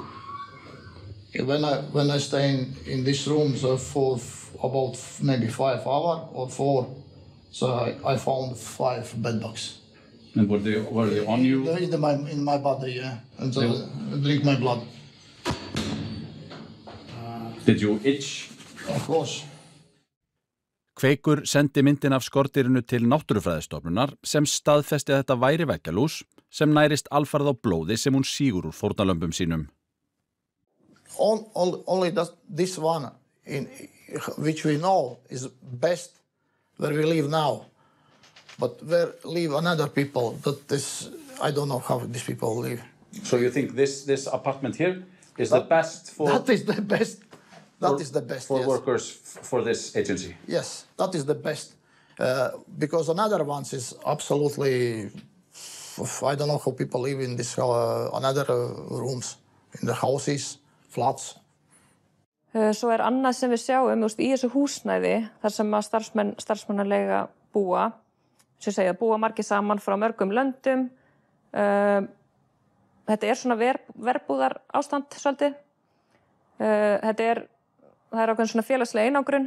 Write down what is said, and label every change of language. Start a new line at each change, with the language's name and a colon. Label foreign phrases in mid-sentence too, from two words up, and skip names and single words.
English: When I stay in this room for about maybe 5 hours or 4, so I found 5 bed bugs. And were they on you? In my body, yeah. And so drink my blood. Did you itch? Of course.
Icelandic: Kveikur sendi myndin af skordýrinu til Náttúrufræðistofnunar sem staðfesti að þetta væri veggjalús sem nærist alfarið á blóði sem hún sígur úr fórnarlömbum sínum.
English: Only this one, which we know is best where we live now, but where live another people, I don't know how these people live. So you think this apartment here is the best for... That is the best. That is the best, for yes. Workers for this agency? Yes, that is the best. Because another ones is absolutely... I don't know how people live in this another rooms, in the houses, flats.
Icelandic: Svo annað sem við sjáum í þessu húsnæði þar sem að starfsmannaleiga búa, sem segja búa margir saman frá mörgum löndum. Þetta svona verbúðar ástand svolítið. Það ákveðin svona félagsleg einangrun.